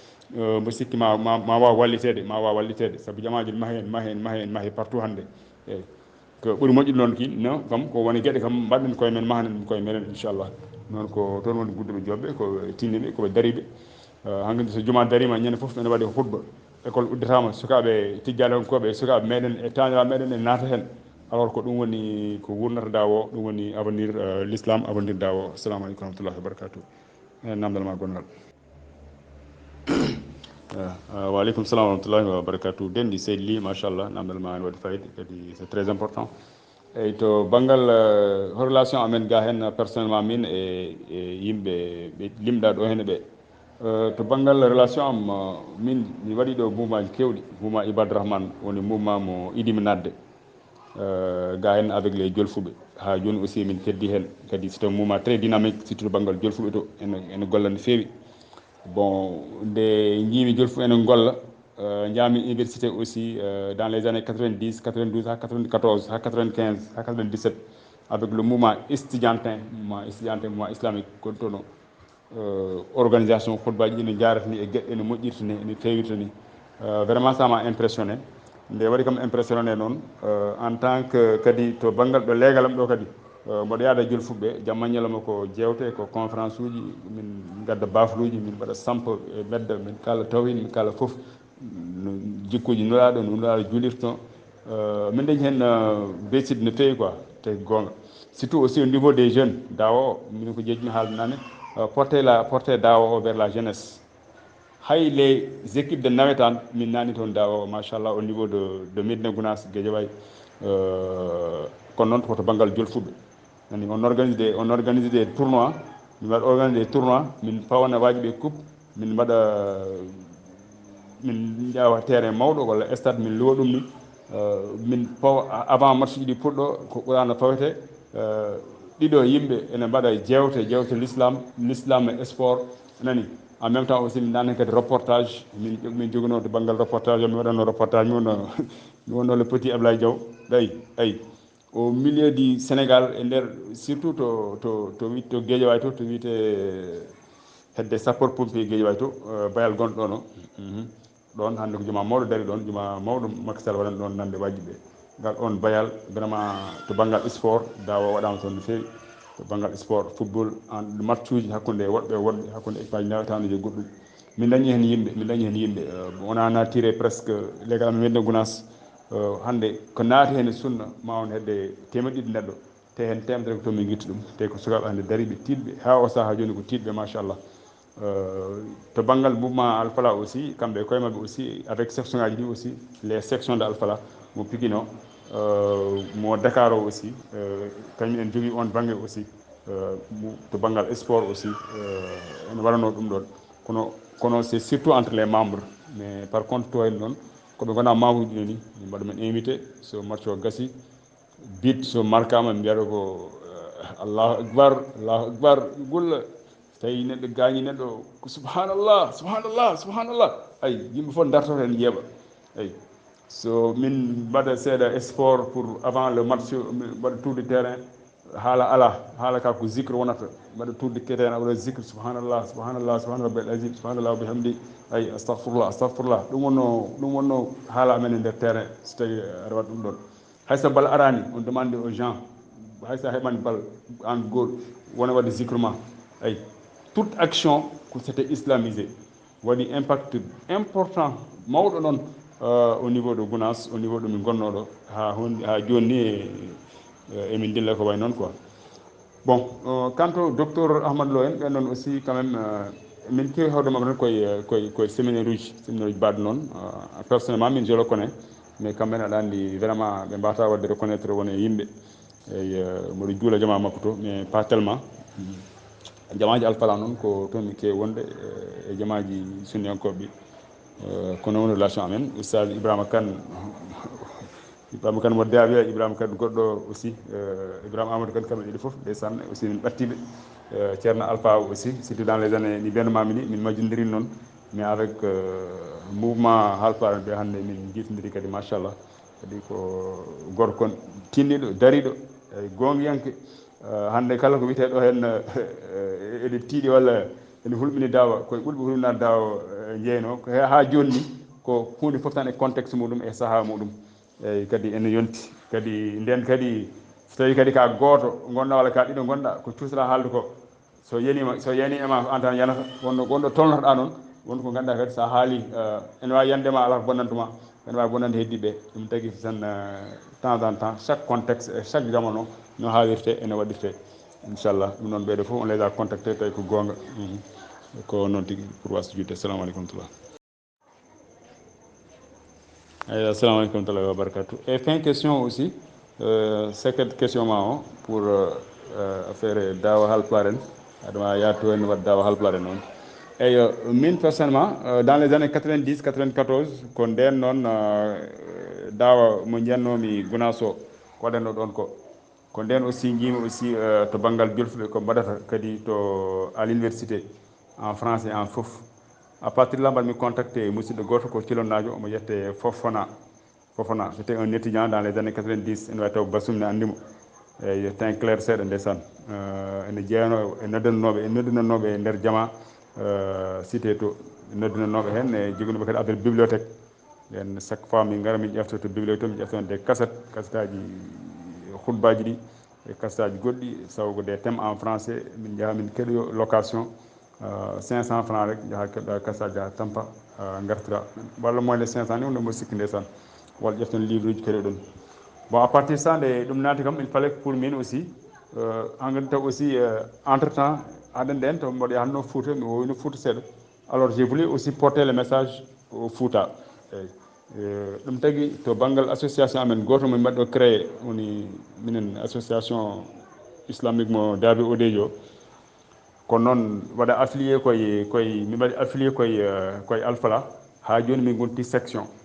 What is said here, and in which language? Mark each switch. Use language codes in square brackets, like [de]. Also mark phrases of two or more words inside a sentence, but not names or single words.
[ff] mbo sikki ma waw wallitede sabu jamaji mahe partout hande eyyi ko ɓuuri moƴƴude noon ki no kam ko woni gueɗe kam mbaɗɗen koye men mahanen koye meɗen inchallah noon ko toon woni gudduɓe jobɓe ko tinniɓe koɓe daariɓe hankkadi so juma darima ñande foof ene waɗi hutba école uddetama sukaɓe tijjaniyankoɓe e sukaɓe meɗen e taniraɓe meɗen e naata hen alors ko ɗum woni ko wurnata dawo ɗum woni [fr] avenir l'islam avenir [ff] dawo [ar] assalamu aleykum warahmatullahi wabarakatuh [ff] namdal ma gongal [ar] waaleykum salam warahmatullahi wabarakatuh [ff] dendi seydi Ly machallah namdal ma ne waɗi fayida kadi [fr] c'est très important [ff] eyyi to banggal relation amen ga hen personnellement min e yimɓe ɓe limɗa ɗo henne ɓe to banggal relation am min mi waɗi ɗo mouvement ji kewɗi mouvement Ibadourahmane woni mouvement mo idimi nadde ga hen [fr] avec les [ff] jolfuɓe ha joni aussi min keddi hen kadi [fr] c'est un mouvement très dynamique surtout [ff] to banggal jolfuɓe to ene golla no fewi bon nde jiimi jolfu ene golla jaami université aussi [fr] dans les années 90 92 [ff] ha 94 ha 95 ha 97 [fr] avec le mouvement estudiantin mouvement islamique [ff] gontono organisation khutbaji ene jarata ni e gueɗɗe ene moƴƴirta ni ene fewirta ni [fr] vraiment ça m'a impressionné [ff] nde waɗi kam impressionné noon [fr] en tant que [ff] kadi to banggal ɗo leegalam ɗo kadi mboɗo yaada jolfuɓeɓe jamma ñalawma ko jewte ko conférence uji min gadda bafluji min mbaɗa sampa e medda min kala tawhid min kala foof no jikkuji nuraɗo no nuraɗo julirto min dañi hen beside no fewi quoi tawi gonga [fr] surtout aussi au niveau des jeunes [ff] dawa o min ko jejjumi haalde nane porter dawa o [fr] vers la jeunesse [ff] hay [fr] les équipes de nawetan [ff] min nani toon dawa o machallah [fr] au niveau de Médina Gounass Guédiawaye [ff] kono noon koto banggal jolfuɓe nani [fr] on organise des tournois [ff] min mbaɗa [fr] organise des tournois [ff] min pawana waji ɓe coupe min mbaɗa min ƴawa terrain mawɗo walla stade min luwa ɗum ni min pawa avant match ɗi puɗɗo ko ɓurano fawete ɗiɗo yimɓe ene mbaɗa jewte l'islam e sport nani [fr] en même temps aussi [ff] min nani kadi reportage min joguino to banggal reportage o mi waɗano reportage mi wonno [fr] le petit [ff] Ablaye Diaw ɓay [fr] au milieu du Sénégal [ff] e nder surtout to Guédiawaye to wiyete hedde [fr] sapeur pompier [ff] Guédiawaye to bayal gonɗo ɗon o ɗon hande ko juma mawɗo dari ɗon juma mawɗo Macky Sall waɗani ɗon nande wajiɓe ngal on bayal vraiment to banggal sport dawa waɗama toon no fewi to banggal sport football en match uji hakkude woɗɓe e woɗɓe hakkude équipe aji nawetanoji e goɗɗum min dañi hen yimɓe wona natiré [fr] presque légal [ff] amen Médina Gounass hande ko naati hen e sunna ma on hedde temedde ɗiɗi neɗɗo te hen temedere ko toon min guitta ɗum te ko sukaɓe hande dariɓe tiɗɓe ha o saaha joni ko tiɗɓe machallah to banggal mouvement Alfala aussi kamɓe koye mabɓe aussi avec section ngaji ɗi [fr] aussi les sections de Alfala [ff] mo Pikine o mo Dakar o aussi kañum en jogui on banggue aussi to banggal sport aussi ene waɗano ɗum ɗon kono [fr] c'est surtout entre les membres mais par contre [ff] to en noon koɓe gona membre uji ni min mbaɗa men invité so match o gassi bit so markama mbiyata ko [ar] allahu akbar [ff] gulla tawi neɗɗo gañi neɗɗo ko subhanallah ay yimɓe fof dartoto hen ƴeeɓa ay so min mbaɗa seeɗa [fr] sport pour avant le match [ff] mbaɗa [fr] tour de terrain [ff] haala ka ko zicre wonata mbaɗa tour [fr] de terrain [ff] awaɗa zicre [ar] subhanallah rabbil azim subhanallah wa bihamdi [ff] ay astahfirullah ɗum wonno haala amen e nder terrain so tawi aɗa waɗa ɗum ɗon hayso bal arani [fr] on demande aux gens [ff] haysa heɓani bal an goto wona wadde zicre ma ay [fr] toute action [ff] ko [fr] c'était islamisé [ff] waɗi [fr] impact important [ff] mawɗo noon [fr] au niveau de Gounass au niveau [ff] ɗo min gonnoɗo ha joni ni emin dilla ko way noon [fr] quoi bon quant au docteur Ahmad Lo [ff] en ɓen noon aussi [fr] quand même [ff] min kewi hawde mabɓe tan koye séminaire uji baɗo noon personnellement min [fr] je le connais mais quand même [ff] aɗa andi vraiment ɓe mbata wadde reconnaître wona yimɓe eyi mboɗo juula jama makko to [fr] mais pas tellement [ff] jamaji Alfala noon ko toon mi kewi wonde e jamaji sunniyankoɓe kono woni relation amen oustad Ibrahima Kane mo Dawiya Ibrahima Kane goɗɗo aussi Ibrahima Amadou Kane kamɓe ɗiɗi foof ndeysan aussi min ɓattiɓe ceerno Alpha aussi [fr] surtout dans les années [ff] ɗi mbennomami ni min majjodiri noon [fr] mais avec mouvement [ff] Halpare mbiya hannde min jiitodiri kadi machallah kadi ko gorko tinniɗo dariɗo e gongiyanke hannde kala ko wiyete ɗo hen eɗe tiiɗi walla ene hulɓini dawa koye ɓurɓe hulɓinade dawa jeyno ha joni ni ko hunde fof tan e contexte muɗum e saaha muɗum eyyi kadi ene yonti kadi nden kadi so tawi kadi ka gooto gonɗa walla ka ɗiɗo gonɗa ko cuusɗa haalde ko so yani ema an tan yanata gonɗo tolnotoɗa noon wonko ko ganduɗa kadi sa haali ene wawi yandema ala ko bonnantuma ene wawi bonnande heddiɓe ɗum tagui tan [fr] temps en temps chaque contexte [ff] e chaque jamono no haalirte ene waɗirte inchallah ɗum noon ɓeɗo fof [fr] on les a contacté [ff] tawi ko gonga ko noon tigui pour wasde judde assalamu aleykum tula eyyi [ar] assalamu aleykum [ff] tala wabarakatu [fr] et fin question aussi second question [ff] ma o [fr] pour affaire [ff] dawa halpulaar en aɗa yatto en wadde dawa halpulaar en noon eyyi min personnellement [fr] dans les années [ff] 90 94 ko nden noon dawa mo jiyannomi Gounass o ko waɗanno ɗon ko nden aussi jiimi aussi to banggal julfuɓe ko mbaɗata kadi to à [fr] l'université en français [ff] en fof [fr] à partir de là [ff] mbaɗmi contacté musidɗo goto ko Thilonnajo omo yette Fofana [fr] c'était un étudiant dans les années 90 [ff] ene wawi taw Bassoum ne andimo eyyi [fr] teint clair [ff] seeɗa ndeysan ene jeeyano e noddinannoɓe e nder jama cité to noddinannoɓe hen e joguinoɓe kadi affaire bibliothèque nden chaque fois min gara min ƴefta to bibliothèque to min ƴeftan [fr] des cassette [ff] aji khutbaji ɗi e cassette aji goɗɗi sawgo [fr] des thèmes [ff] en français min jaaha min keɗoyo [fr] location 500 francs [ff] rek jaaha keɗɗa cassette jaaha tampa gartira walla [fr] moins de 500 [ff] ni wonde mbo sikki ndeysan walla ƴeften livre uji keɗoɗon [fr] bon à partir de ça [ff] nde ɗum naati kam [fr] il fallait pour [ff] min aussi engrais taw aussi [fr] entre temps [ff] haɗen nden to mboɗo yahatno Fouta mi woyno Fouta seeɗa [fr] alors j'ai voulu aussi porter le message au Fouta [ff] eyyi ɗum tagui to banggal association amen goto min mbaɗɗo créé woni minen [fr] association islamique [ff] mo Dabe Odejo kono noon waɗa affilié koye mi waɗi affilié koye Alfala ha joni min gonti section